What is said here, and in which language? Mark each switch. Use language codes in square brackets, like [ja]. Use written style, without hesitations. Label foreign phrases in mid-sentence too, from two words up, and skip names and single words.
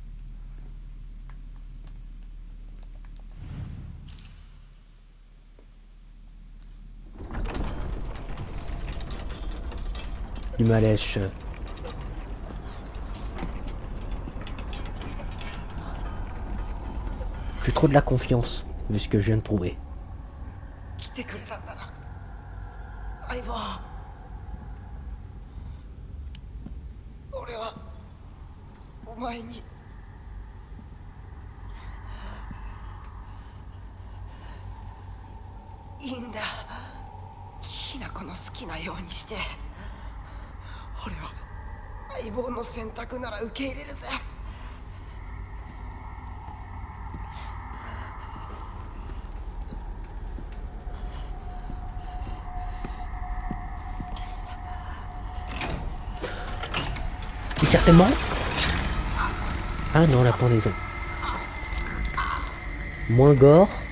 [fr] Du malaise. Plus trop de la confiance, vu ce que je viens de trouver. [ja] てくれたんだな、相棒。俺はお前にいいんだ。ひな子の好きなようにして。俺は相棒の選択なら受け入れるぜ。 [fr] Écartez-moi. Ah non, la pendaison. Moins gore.